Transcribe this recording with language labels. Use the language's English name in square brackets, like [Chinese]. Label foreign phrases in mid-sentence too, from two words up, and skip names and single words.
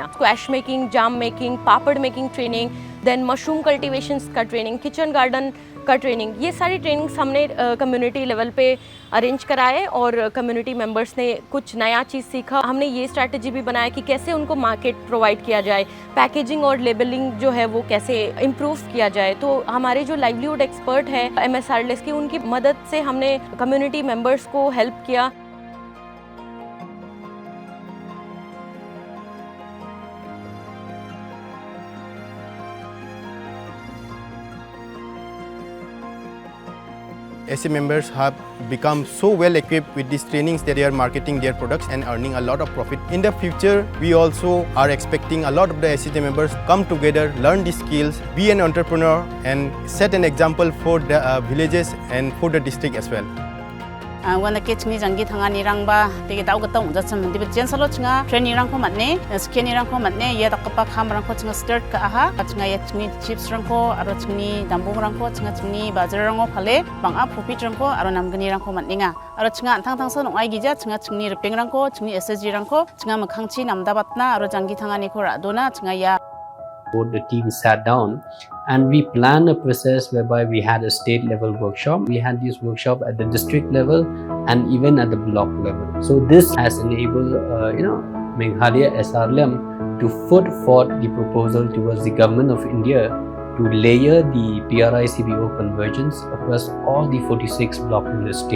[English] squash making, jam making, [Hindi] पापड़ [English] making training, then mushroom cultivations [Hindi] का ट्रेनिंग, [English] kitchen garden [Hindi] का ट्रेनिंग, ये सारी ट्रेनिंग्स हमने [English] community level pe arrange [Hindi] कराए और [English] community members [Hindi] ने कुछ नया चीज़ सीखा। हमने ये स्ट्रैटेजी भी बनाया कि कैसे उनको [English] market provide [Hindi] किया जाए, पैकेजिंग और लेबलिंग जो है वो कैसे इम्प्रूव किया जाए। तो हमारे जो [English] livelihood expert [Hindi] है MSRLS की, उनकी मदद से हमने कम्युनिटी मेंबर्स को हेल्प किया। [English] SA members have become so well equipped with these trainings that they are marketing their products and earning a lot of profit. In the future, we also are expecting a lot of the SCJ members come together, learn these skills, be an entrepreneur and set an example for the villages and for the district as well. [Garo] Wana kechngi janggi thangani rangba tege tau gata ungja cham dibe jen salo chinga training rang ko matne skeni rang ko matne ye takpa kham rang ko chinga start ka aha chinga ye chini chips rang ko aro chini dambu rang ko chinga chini bazar rang ko phale bang a profit rang ko aro namgani rang ko matninga aro chinga thang thang so nong ai gija chinga chini rpeng rang ko chini SSG rang ko chinga makhangchi namda batna aro janggi thangani ko radona chinga ya. [English] Both the team sat down and we planned a process whereby we had a state level workshop. We had this workshop at the district level and even at the block level. So this has enabled Meghalaya SRLM to put forth the proposal towards the government of India to layer the PRI-CBO convergence across all the 46 blocks in the state.